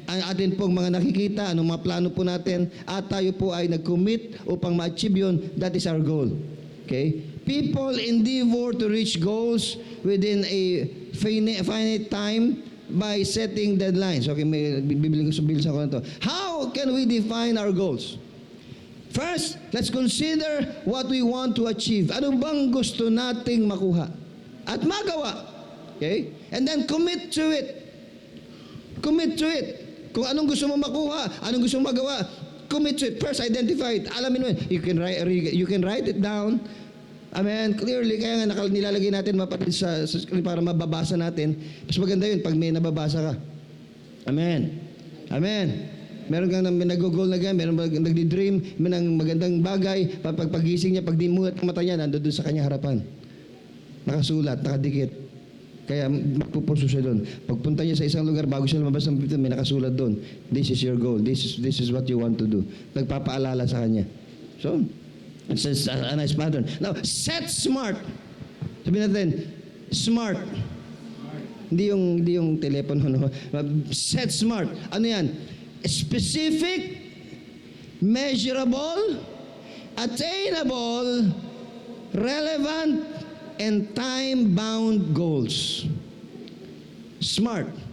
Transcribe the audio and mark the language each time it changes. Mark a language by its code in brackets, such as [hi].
[tl] Ang atin pong mga nakikita, anong mga plano po natin, at tayo po ay nag-commit upang ma-achieve yun, [en] that is our goal. Okay? People endeavor to reach goals within a finite time by setting deadlines. Okay, may bibilisan ko na to. How can we define our goals? First, let's consider what we want to achieve. [tl] Ano bang gusto nating makuha at magawa? Okay? [en] And then commit to it. Commit to it. [tl] Kung anong gusto mo makuha, anong gusto mo magawa, [en] commit to it. First, identify it. [tl] Alamin mo, [en] you can write it down. [tl] Amen. Clearly, kaya nga nilalagay natin mapatid sa para mababasa natin. Mas maganda yun pag may nababasa ka. Amen. Amen. Meron kang nag-goal na ganyan, meron kang nagdi-dream, may ng magandang bagay, pagpagising niya, pag dimuhat ang mata niya, nandun sa kanya harapan. Nakasulat, nakadikit. Kaya magpupurso siya doon. Pagpunta niya sa isang lugar, bago siya lumabas ng pinto, may nakasulat doon. [en] This is your goal. This is what you want to do. [tl] Nagpapaalala sa kanya. [en] So, it's a nice pattern. Now, set smart. [tl] Sabihin natin, [en] smart. [tl] Hindi yung telepono. No? [en] Set smart. [tl] Ano yan? [en] Specific, measurable, attainable, relevant, and time-bound goals. SMART.